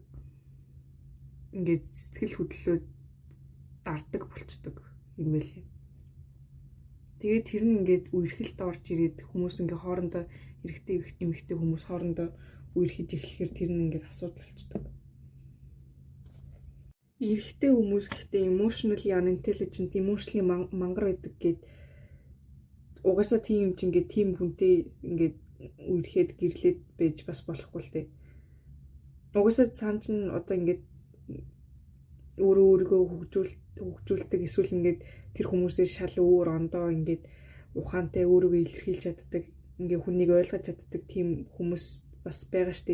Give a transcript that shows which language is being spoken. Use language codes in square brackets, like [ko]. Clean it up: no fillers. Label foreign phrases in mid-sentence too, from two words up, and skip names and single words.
[mn] Ингээд сэтгэл хөдлөлөө дардаг болчдөг юм байлээ. Тэгээд тэр нь ингээд үерхэлд орж ирээд хүмүүс ингээ хоорондоо эрэгтэй эмэгтэй хүмүүс хоорондоо үерхэж эхлэхээр тэр нь ингээд асуудал болчдөг. Эрэгтэй хүмүүс гэхдээ [en] emotionally unintelligent, [mn] emotionally мангар байдаг гэд угаасаа тийм юм чи ингээд тийм хүнтэй ингээд үерхэд гэрлээд байж бас болохгүй л дээ. Угаасаа цаан чин одоо ингээд өөрийгөө хөгжүүлдэг эсвэл ингээд тэр хүмүүсээс шал өөр ондоо ингээд ухаантай өөрийгөө илэрхийлж чаддаг, ингээд хүнийг ойлгож чаддаг тийм хүмүүс бас байгаа штэ.